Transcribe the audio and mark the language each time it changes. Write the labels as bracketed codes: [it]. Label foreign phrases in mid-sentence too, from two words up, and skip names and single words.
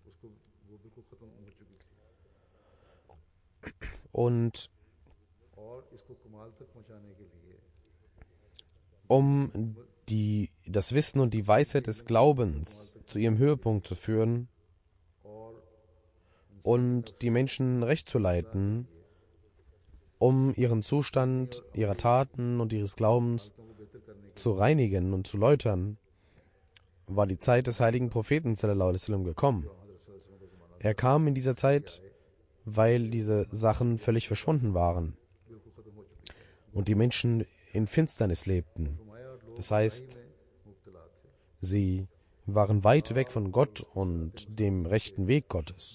[de] Und um das Wissen und die Weisheit des Glaubens zu ihrem Höhepunkt zu führen und die Menschen recht zu leiten, um ihren Zustand, ihrer Taten und ihres Glaubens zu reinigen und zu läutern, war die Zeit des heiligen Propheten [ar] صلى الله عليه وسلم [de] gekommen. Er kam in dieser Zeit, weil diese Sachen völlig verschwunden waren und die Menschen in Finsternis lebten. Das heißt, sie waren weit weg von Gott und dem rechten Weg Gottes.